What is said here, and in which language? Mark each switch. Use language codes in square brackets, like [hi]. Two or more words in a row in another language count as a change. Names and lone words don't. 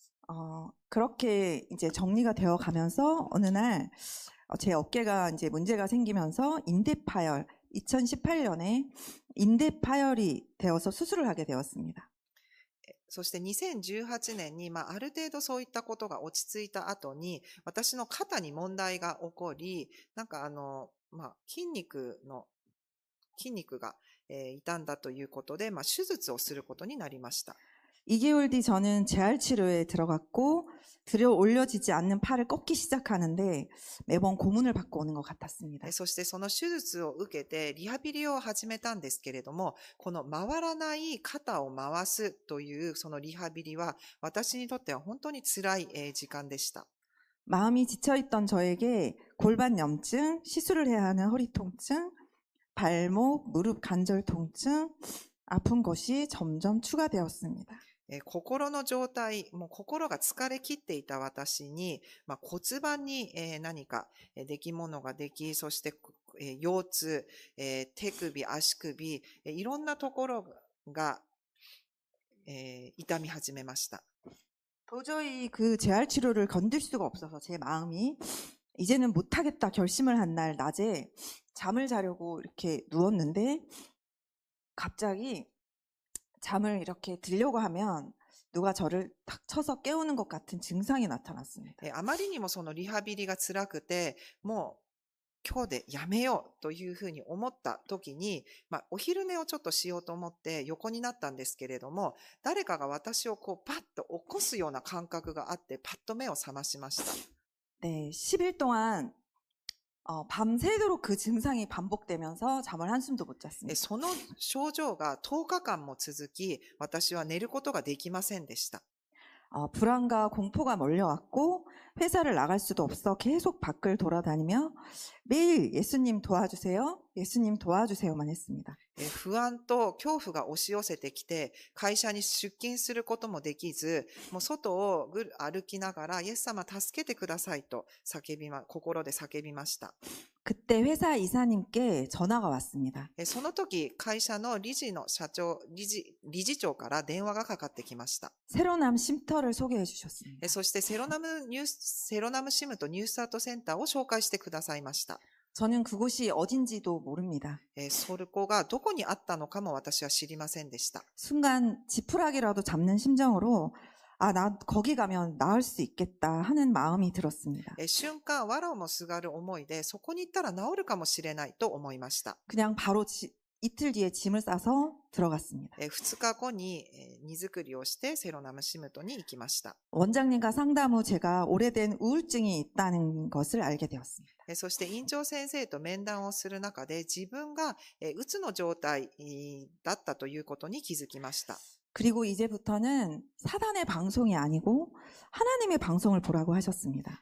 [ko] 그렇게 이제 정리가 되어 가면서 어느 날 제 어깨가 이제 문제가 생기면서 인대파열, 2018년에 인대파열이 되어서 수술을 하게 되었습니다. [ja] そして2018年に、ある程度そういったことが落ち着いた後に、私の肩に問題が起こり、なんか筋肉が、傷んだということで、手術をすることになりました。 [ko] 2개월 뒤 저는 재활 치료에 들어갔고 들여 올려지지 않는 팔을 꺾기 시작하는데 매번 고문을 받고 오는 것 같았습니다. [ja] そしてその手術を受けてリハビリを始めたんですけれども、この回らない肩を回すというそのリハビリは私にとっては本当に辛い時間でした。 [ko] 마음이 지쳐있던 저에게 골반 염증, 시술을 해야 하는 허리 통증, 발목, 무릎 관절 통증, 아픈 것이 점점 추가되었습니다. [ja] 心の状態、もう心が疲れ切っていた私に、骨盤に何か出来物ができ、そして腰痛、手首、足首、いろんなところが痛み始めました。 [ko] 도저히 그 재활 치료를 견딜 수가 없어서 제 마음이 이제는 못하겠다 결심을 한 날 낮에 잠을 자려고 이렇게 누웠는데 갑자기 잠을 이렇게 들려고 하면 누가 저를 탁 쳐서 깨우는 것 같은 증상이 나타났습니다. [ja] あまりにもそのリハビリが辛くて、もう今日でやめようというふうに思った時に、お昼寝をちょっとしようと思って横になったんですけれども、誰かが私をこうパッと起こすような感覚があって、パッと目を覚ましました。 [ko] 네, 10일 동안 밤새도록 그 증상이 반복되면서 잠을 한숨도 못 잤습니다. [ja] その症状が10日間も続き、私は寝ることができませんでした。 [ko] 불안과 공포가 몰려왔고 회사를 나갈 수도 없어 계속 밖을 돌아다니며 매일 예수님 도와주세요, 예수님 도와주세요만 했습니다. [ja] 不安と恐怖が押し寄せてきて、会社に出勤することもできず、もう外を歩きながら、イエス様助けてくださいと心で叫びました。 [ko] 그때 회사 이사님께 전화가 왔습니다. [ja] その時、会社の理事長から電話がかかってきました。 [ko] 새로남 쉼터를 소개해 주셨습니다. [ja] そしてセロナムシムとニュースタートセンターを紹介してくださいました。 [ko] 저는 그곳이 어딘지도 모릅니다. [ja] そこがどこにあったのかも私は知りませんでした。 [ko] 순간 지푸라기라도 잡는 심정으로 나 거기 가면 나을 수 있겠다 하는 마음이 들었습니다. [ja] 瞬間、藁もすがる思いで、そこに行ったら治るかもしれないと思いました。 [ko] 그냥 바로 이틀 뒤에 짐을 싸서 들어갔습니다. [ja] 2 日後に荷造りをしてセロナムシムトに行きました。 [ko] 원장님과 상담 후 제가 오래된 우울증이 있다는 것을 알게 되었습니다. [ja] そして院長先生と面談をする中で自分がうつの状態だったということに気づきました。 [ko] 그리고 이제부터는 사단의 방송이 아니고 하나님의 방송을 보라고 하셨습니다.